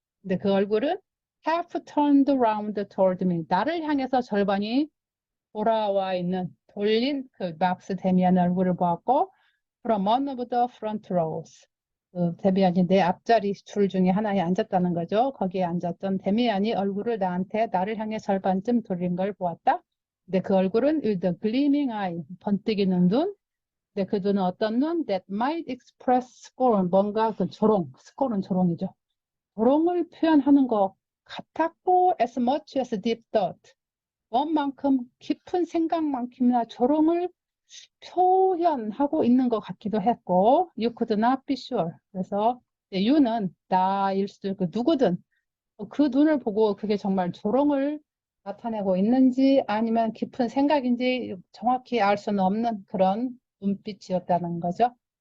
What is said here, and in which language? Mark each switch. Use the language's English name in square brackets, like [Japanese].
[Korean] 근데 그 얼굴은 [English] half turned around toward me. [Korean] 나를 향해서 절반이 돌아와 있는, 돌린 그 막스 데미안의 얼굴을 보았고, [English] from one of the front rows. [Korean] 그 데미안이 내 앞자리 줄 중에 하나에 앉았다는 거죠. 거기에 앉았던 데미안이 얼굴을 나를 향해 절반쯤 돌린 걸 보았다. 근데 그 얼굴은 [English] with a gleaming eye, [Korean] 번뜩이는 눈. 근데 그 눈은 어떤 눈? [English] That might express scorn, [Korean] 뭔가 그 조롱, scorn은 조롱이죠. 조롱을 표현하는 것 같았고, [English] as much as deep thought. [Korean] 원만큼 깊은 생각만큼이나 조롱을 표현하고 있는 것 같기도 했고, [English] you could not be sure. [Korean] 그래서 you는 나일 수도 있고 누구든 그 눈을 보고 그게 정말 조롱을 나타내고 있는지 아니면 깊은 생각인지 정확히 알 수는 없는 그런 눈빛이었다는 거죠.